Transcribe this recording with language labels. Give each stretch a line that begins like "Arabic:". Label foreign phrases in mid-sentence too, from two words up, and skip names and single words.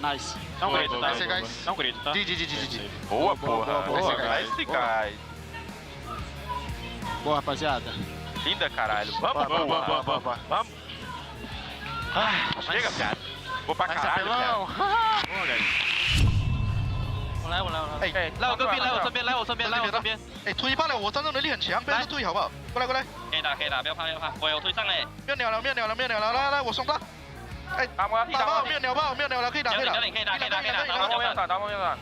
Portuguese: Não grita, tá? Guys. Não grita, tá? GG. Boa, porra.
English: Nice, guys.
Portuguese: Boa, rapaziada. Linda, caralho. Vamos. Chega, cara. Vou pra caralho, cara. Boa, guys.
Chinese: 我来，来我身边。哎，推爆了，我战斗能力很强，不要注意好不好？过来。可以打，不要怕。我有推上嘞。没有鸟了，来，我送他。哎，打爆，没有鸟了，可以打。可以打。打爆没有打。